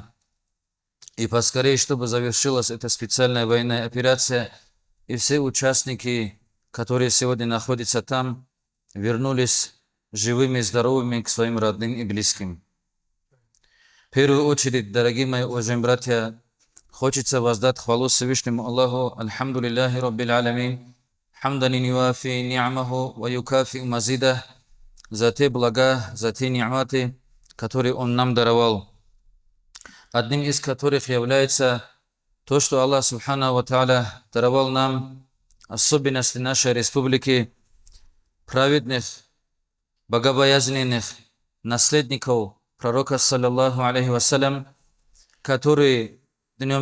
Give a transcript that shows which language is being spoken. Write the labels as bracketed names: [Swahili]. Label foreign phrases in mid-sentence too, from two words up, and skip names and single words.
[Russian] И поскорее, чтобы завершилась эта специальная военная операция, и все участники, которые сегодня находятся там, вернулись живыми и здоровыми к своим родным и близким. В первую очередь, дорогие мои уважаемые братья, хочется воздать хвалу Всевышнему Аллаху, [Arabic] الحمد لله رب العالمين حمدا يوافي نعمه ويكافئ مزيده, [Russian] за те блага, за те ни'маты, которые Он нам даровал. Одним из которых является то, что Аллах [Arabic] سبحانه وتعالى [Russian] даровал нам особенности нашей республики, праведных, богобоязненных наследников пророка, [Arabic] صلى الله عليه وسلم, [Russian] которые днем